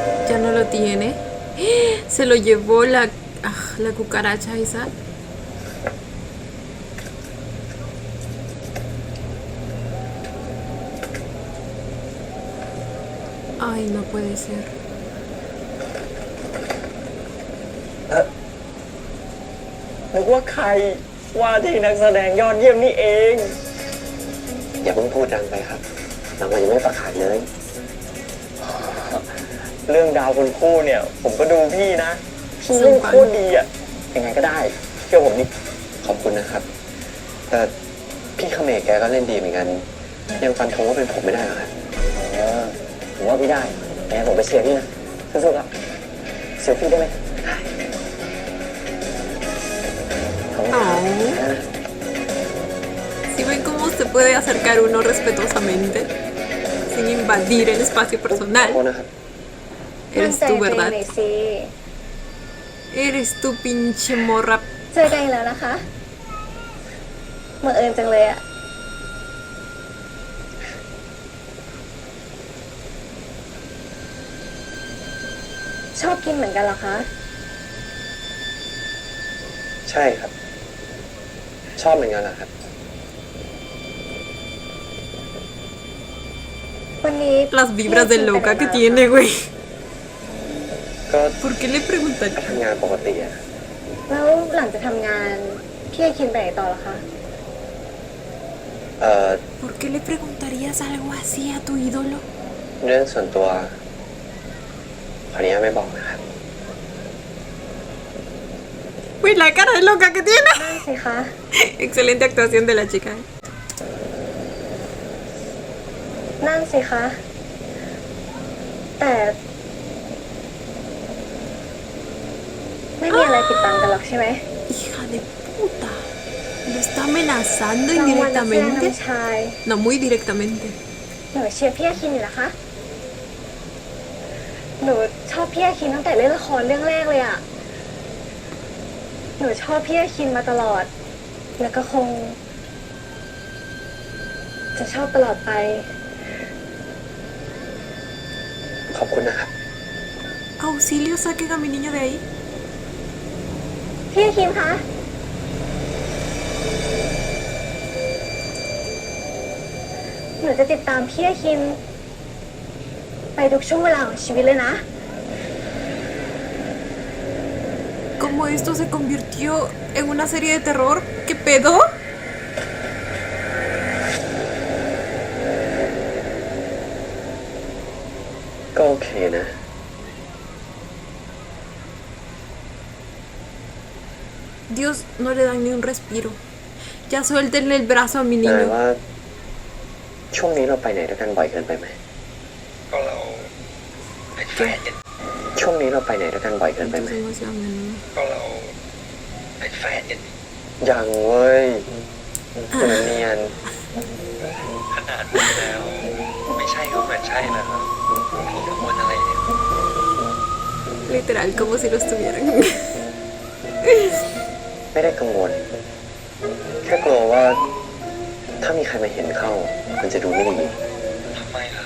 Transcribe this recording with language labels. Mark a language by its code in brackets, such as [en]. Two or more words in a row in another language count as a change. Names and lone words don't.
[es] Ya no lo tiene. Se lo llevó la cucaracha esa. Ay, no puede ser. [th] นึกว่าใครว่าที่นักแสดงยอดเยี่ยมนี่เอง อย่าเพิ่งพูดดังไปครับรางวัลยังไม่ประกาศเลย เรื่องดาวคนคู่เนี่ย ผมก็ดูพี่นะพี่เล่นโคตรดีอ่ะยังไงก็ได้เชื่อผมดิขอบคุณนะครับ แต่พี่เขมรแกก็เล่นดีเหมือนกัน ยังฟันธงว่าเป็นผมไม่ได้หรอครับผมว่าพี่ได้แกผมไปเชียร์พี่นะสู้ๆครับเชียร์พี่ได้ไหมได้ขอบคุณครับ [es] Si ven cómo se puede acercar uno respetuosamente, sin invadir el espacio [th] ขอบคุณ [es] personal. [th] นะครับ [es] Eres tú, [th] มั่นใจ [es] ¿verdad? [th] ตัวเองหน่อยสิ [es] Eres tú, pinche morra. [th] เจอกันอีกแล้วนะคะบังเอิญจังเลยอะชอบกินเหมือนกันเหรอคะ ใช่ครับ ชอบเหมือนกันเหรอครับ วันนี้ [es] Las vibras de loca que tiene, güey. [th] ก็ [es] ¿Por qué le preguntaría? [th] ทำงานปกติอะ แล้วหลังจากทำงานพี่จะกินไปไหนต่อเหรอคะ [es] ¿Por qué le preguntarías algo así a tu ídolo? [th] เรื่องส่วนตัวขออนุญาตไม่บอกนะครับ [es] Uy, la cara de loca que tiene. [th] นั่นสิคะ [es] Excelente actuación de la chica. [th] นั่นสิคะ แต่ไม่มีอะไรปิดบังกันหรอกใช่ไหม [es] Hija de puta. Lo está amenazando [th] รางวัลนักแสดง [es] indirectamente. [th] นำชาย [es] No, muy directamente. [th] หนูเชียร์พี่อาคินอยู่นะคะ หนูชอบพี่อาคินตั้งแต่เล่นละครเรื่องแรกเลยอะหนูชอบพี่อาคินมาตลอด แล้วก็คง จะชอบตลอดไป ขอบคุณนะครับ [es] Auxilio, saquen a mi niño de ahí. [th] พี่อาคินคะ หนูจะติดตามพี่อาคิน ไปทุกช่วงเวลาของชีวิตเลยนะ [es] ¿Cómo esto se convirtió en una serie de terror? ¿Qué pedo? [th] ก็โอเคนะ [es] Dios, no le dan ni un respiro. Ya suéltenle el brazo a mi [th] นาย [es] niño. [th] ว่าช่วงนี้เราไปไหนด้วยกันบ่อยเกินไปไหมก็เราเป็นแฟนกันช่วงนี้เราไปไหนด้วยกันบ่อยเกินไปไหม [es] Entonces, demasiado a menudo. [th] ก็เราเป็นแฟนกันยังเว้ยคุณเนียนขนาดนี้แล้วไม่ใช่ก็เหมือนใช่นะครับพี่กังวลอะไรเนี่ย [es] Literal, como si lo estuvieran. [th] ไม่ได้กังวลแค่กลัวว่าถ้ามีใครมาเห็นเข้ามันจะดูไม่ดีทำไมล่ะ